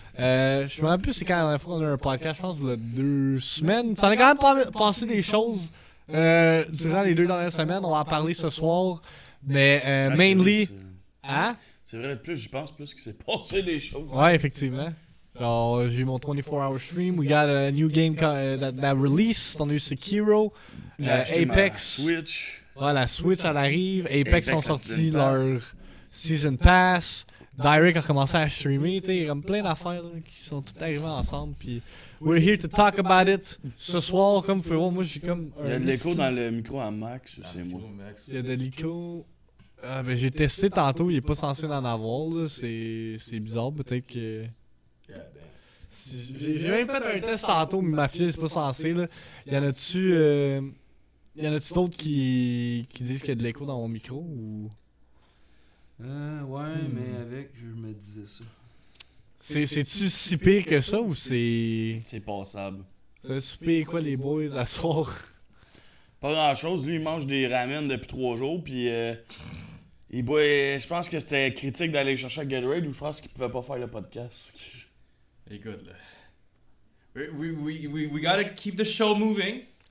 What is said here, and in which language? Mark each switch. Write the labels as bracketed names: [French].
[French] Je me rappelle plus c'est quand la dernière fois qu'on a eu un podcast, je pense il y a 2 semaines. Ça en a quand même passé des choses durant les 2 dernières semaines. On va en parler ce soir. Mais [English] mainly... [French] Hein? C'est vrai, plus j'y pense, plus qu'il s'est passé des choses. Ouais, effectivement. Genre, j'ai eu mon 24-hour stream. [English] We got a new game that released. [French] On a eu Sekiro, Apex. Switch. Ouais, la Switch, elle arrive. Apex ont sorti leur Season Pass. Direct a commencé à streamer. Tu sais, il y a comme plein d'affaires là, qui sont toutes arrivées ensemble. Puis, [English] we're here to talk about it. [French] Ce soir, comme vous pouvez voir, moi, j'ai comme. Il y a de l'écho dans le micro à Max, ou c'est moi? Il y a de l'écho. Ben, j'ai testé tantôt, il est pas censé en avoir. Là. C'est bizarre, peut-être que. J'ai même fait un test tantôt, mais ma fille, c'est pas censé. Là. Y en a-tu d'autres qui disent qu'il y a de l'écho dans mon micro ou. Ouais, mais avec, je me disais ça. C'est-tu si pire que ça ou c'est. C'est passable. C'est si pire quoi, les boys, à soir? Pas grand-chose. Lui, il mange des ramen depuis 3 jours, puis il boit. Je pense que c'était critique d'aller chercher à Gatorade ou je pense qu'il pouvait pas faire le podcast. Écoute, là. [English] We gotta keep the show moving.